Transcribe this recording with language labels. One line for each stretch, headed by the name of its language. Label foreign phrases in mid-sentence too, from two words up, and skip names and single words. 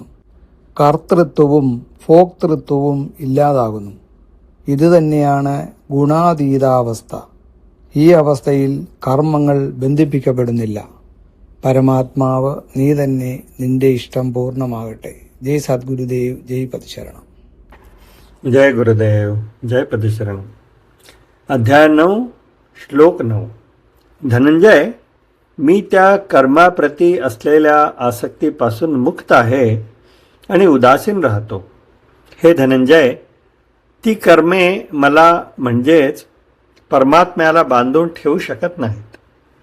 Malayalam: കർത്തൃത്വവും ഭോക്തൃത്വവും ഇല്ലാതാകുന്നു. ഇതുതന്നെയാണ് ഗുണാതീതാവസ്ഥ. ഈ അവസ്ഥയിൽ കർമ്മങ്ങൾ ബന്ധിപ്പിക്കപ്പെടുന്നില്ല. പരമാത്മാവ് നീ തന്നെ, നിന്റെ ഇഷ്ടം പൂർണ്ണമാകട്ടെ. ജയ് സദ്ഗുരുദേവ്, ജയ് പതിശരണം.
Marathi: जय गुरुदेव, जय पतिशरण. अध्याय 9 श्लोक 9. धनंजय, मी त्या कर्माप्रती असलेल्या आसक्तीपासून मुक्त आहे आणि उदासीन राहतो. हे धनंजय, ती कर्मे मला म्हणजेच परमात्म्याला बांधून ठेवू शकत नाहीत.